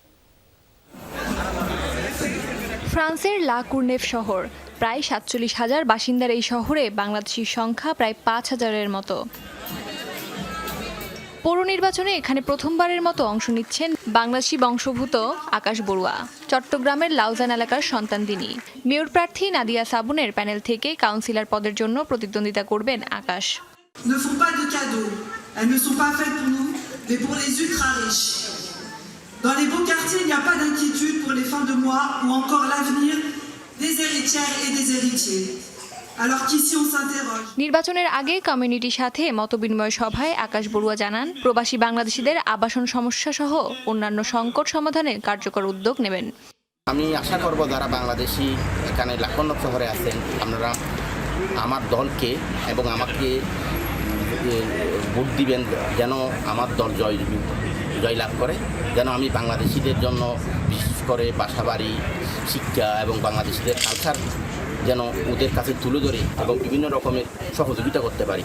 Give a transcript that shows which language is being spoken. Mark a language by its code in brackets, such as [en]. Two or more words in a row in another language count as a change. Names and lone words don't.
[bn] ফ্রান্সের লা কুর্নেভ শহর, প্রায় ৪৭,০০০ বাসিন্দার এই শহরে বাংলাদেশির সংখ্যা প্রায় ৫,০০০-এর মতো। পৌর নির্বাচনে এখানে প্রথমবারের মতো অংশ নিচ্ছেন বাংলাদেশি বংশোদ্ভূত আকাশ বড়ুয়া। চট্টগ্রামের লাউজান এলাকার সন্তান তিনি। মেয়র প্রার্থী নাদিয়া সাবুনের প্যানেল থেকে কাউন্সিলর পদের জন্য প্রতিদ্বন্দ্বিতা করবেন আকাশ। [fr] Ne font pas de cadeaux. Elles ne sont pas faites pour nous, mais pour les ultra riches. Dans les beaux quartiers, il n'y a pas d'inquiétude pour les fins de mois ou encore l'avenir des héritières et des héritiers. Alors qu'ici on s'interroge. [bn] নির্বাচনের আগে কমিউনিটির সাথে মতবিনিময় সভায় আকাশ বড়ুয়া জানান, প্রবাসী বাংলাদেশিদের আবাসন সমস্যা সহ অন্যান্য সংকট সমাধানে কার্যকর উদ্যোগ নেবেন। আমি আশা করব যারা বাংলাদেশি এখানে লাখনৌ শহরে আছেন, আপনারা আমার দলকে এবং আমাকে ভোট দিবেন, যেন আমার দল জয়লাভ করে, যেন আমি বাংলাদেশিদের জন্য বিশেষ করে বাসাবাড়ি, শিক্ষা এবং বাংলাদেশিদের কালচার যেন ওদের কাছে তুলে ধরে এবং বিভিন্ন রকমের সহযোগিতা করতে পারি।